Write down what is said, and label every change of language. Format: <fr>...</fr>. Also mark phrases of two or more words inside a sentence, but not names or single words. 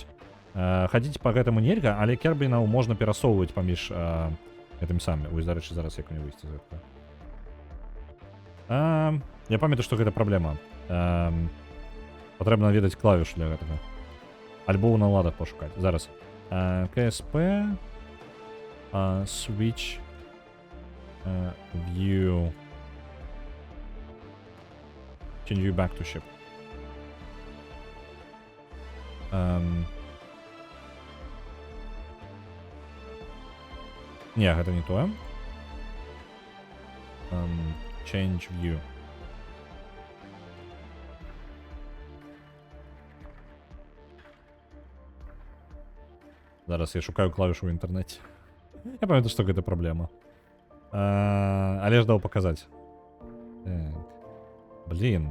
<be>Хадзіць па гэтаму нельга, але кербінаў можна перасоўваць паміж гэтым самі. Вось, дарэчы, зараз як мне выйсці з гэтага. Я памятаю, што гэта праблема. Патрэбна ведаць клавішу для гэтага. Альбо ў наладах пошукаць. Зараз. КСП,</be> <en>Switch, View, Change you back to ship.</en> <be>Не, гэта не тое.</be> <en>Change view.</en> <be>Зараз я шукаю клавішу ў інтэрнэце. Я памятаю, што гэта праблема. Але ж даў паказаць. Так. Блін.</be>